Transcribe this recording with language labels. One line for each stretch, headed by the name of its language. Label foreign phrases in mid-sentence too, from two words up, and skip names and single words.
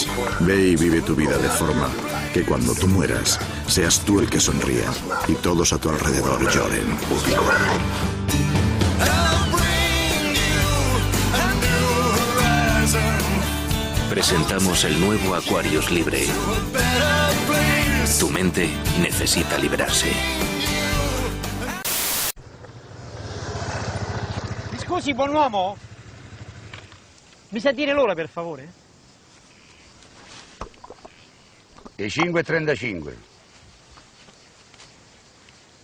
Spanish: Ve y vive tu vida de forma que cuando tú mueras, seas tú el que sonría y todos a tu alrededor lloren. Presentamos el nuevo Aquarius Libre. Tu mente necesita liberarse.
Italian: Scusi, buon uomo? Mi sa dire l'ora, per favore? Le 5:35.